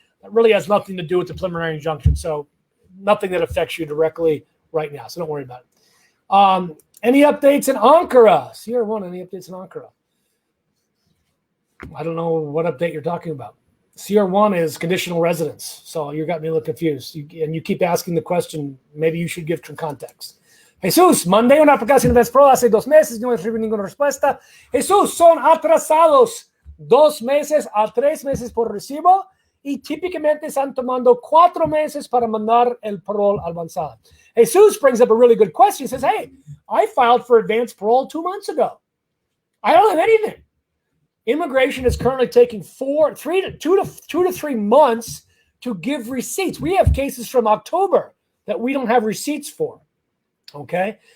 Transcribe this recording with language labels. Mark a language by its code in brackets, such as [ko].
[en] That really has nothing to do with the preliminary injunction. So nothing that affects you directly right now. So don't worry about it. Any updates in Ankara? Sierra 1, any updates in Ankara? I don't know what update you're talking about. Sierra 1 is conditional residence. So you got me a little confused. And you keep asking the question. Maybe you should give some context. [es] Jesús, mandé una aplicación de Pro hace 2 meses, no recibí ninguna respuesta. Jesús, son atrasados 2 meses a 3 meses por recibo y típicamente están tomando 4 meses para mandar el parol avanzado. [en] Jesus brings up a really good question. He says, hey, I filed for advanced parole 2 months ago. I don't have anything. Immigration is currently taking 2 to 3 months to give receipts. We have cases from October that we don't have receipts for. Okay.